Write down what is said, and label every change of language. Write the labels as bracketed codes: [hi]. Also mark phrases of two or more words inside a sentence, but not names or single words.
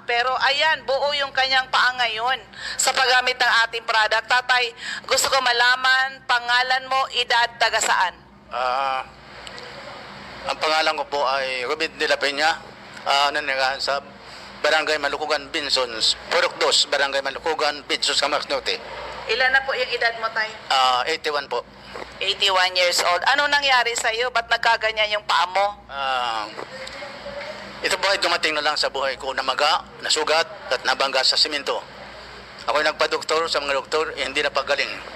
[tl] Pero ayan, buo yung kanyang paa ngayon sa paggamit ng ating product. Tatay, gusto ko malaman, pangalan mo, edad, taga saan? Ang pangalan ko po ay Ruben de la Peña, nanirahan sa Barangay Malukugan, Binsons, Purok 2, Barangay Malukugan, Binsons, Camarines Norte. Ilan na po yung edad mo, tay? 81 po. 81 [en] years old. [tl] Ano nangyari sa iyo? Ba't nagkaganyan yung paa mo? Ito po ay dumating na lang sa buhay ko na maga, nasugat at nabangga sa simento. Ako'y nagpa-doktor sa mga doktor, hindi na pagaling.